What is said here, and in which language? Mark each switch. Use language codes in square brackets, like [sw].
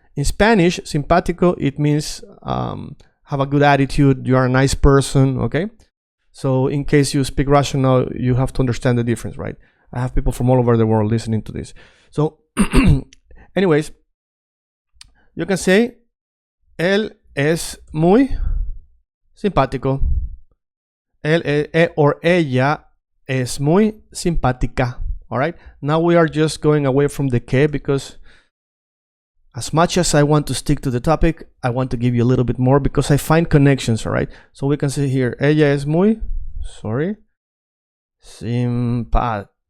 [en] In Spanish, simpático, it means have a good attitude, you are a nice person, okay? So in case you speak Russian now, you have to understand the difference, right? I have people from all over the world listening to this. [es] So anyways, you can say él es muy simpático. Or ella es muy simpática. [en] All right. Now we are just going away from the que, because as much as I want to stick to the topic, I want to give you a little bit more because I find connections. All right. So we can say here, [es] ella es muy, simpática.